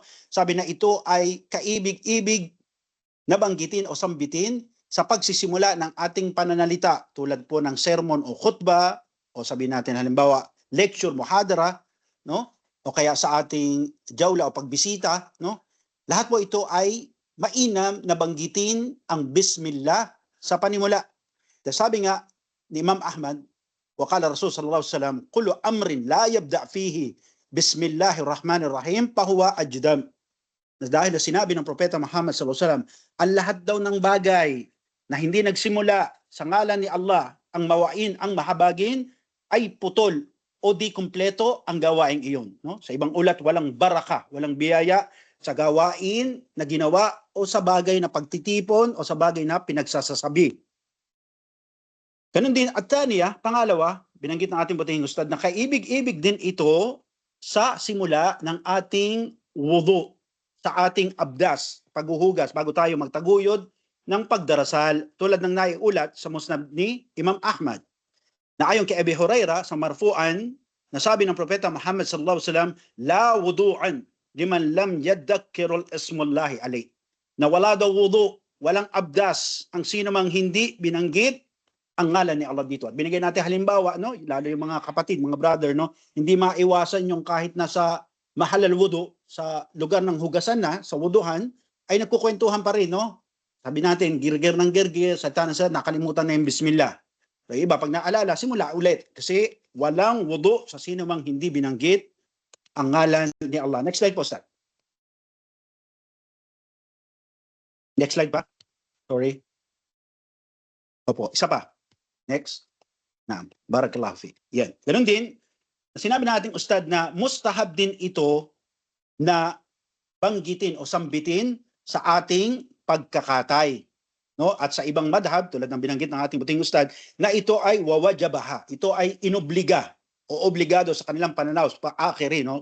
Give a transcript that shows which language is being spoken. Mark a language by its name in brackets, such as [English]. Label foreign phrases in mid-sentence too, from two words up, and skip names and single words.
[Filipino] Sabi na ito ay kaibig-ibig na banggitin o sambitin sa pagsisimula ng ating pananalita tulad po ng sermon o khutbah o sabi natin halimbawa lecture, muhadara, no? O kaya sa ating jawla o pagbisita, no? Lahat po ito ay mainam na banggitin ang Bismillah sa panimula. Sabi nga ni Imam Ahmad [Arabic] وقال الرسول صلى الله عليه وسلم كل أمر لا يبدأ فيه بسم الله الرحمن الرحيم فهو أجدم. [Filipino] Dahil sinabi ng Propeta Muhammad [Arabic] صلى الله عليه وسلم, [Filipino] ang lahat daw ng bagay na hindi nagsimula sa ngalan ni Allah, ang mawain, ang mahabagin, ay putol o di kumpleto ang gawaing iyon. No? Sa ibang ulat, walang baraka, walang biyaya sa gawain na ginawa o sa bagay na pagtitipon o sa bagay na pinagsasasabi. Ganun din, at taniya, pangalawa, binanggit ng ating butihing ustad na kaibig-ibig din ito sa simula ng ating wudu, sa ating abdas, paghuhugas, bago tayo magtaguyod ng pagdarasal, tulad ng naiulat sa musnad ni Imam Ahmad, na ayon kay Abi Huraira sa marfu'an, na sabi ng Propeta Muhammad [Arabic] صلى الله عليه وسلم, لا وضوء لمن لم يذكر اسم الله عليه. [Filipino] Na wala daw wudu, walang abdas ang sino mang hindi binanggit ang ngalan ni Allah dito. At binigay natin halimbawa, no, lalo yung mga kapatid, mga brother, no, hindi maiwasan yung kahit nasa [Arabic] محل الوضوء, [Filipino] sa lugar ng hugasan na, sa wuduhan, ay nagkukwentuhan pa rin, no? Sabi natin, girgir ng girgir, sa nakalimutan na yung bismillah. So, iba, pag naalala, simula ulit. Kasi walang wudu sa sino mang hindi binanggit ang ngalan ni Allah. [English] Next slide [Filipino] po, Ustad. [English] Next slide [Filipino] pa. Sorry. Opo, isa pa. Next. [Arabic] نعم. بارك الله في. [Filipino] Yan. Ganun din, sinabi natin, Ustad, na mustahab din ito na banggitin o sambitin sa ating pagkakatay. No? At sa ibang madhab, tulad ng binanggit ng ating buting ustad, na ito ay wawajabaha. Ito ay inobliga o obligado sa kanilang pananaw, paakhirin, no?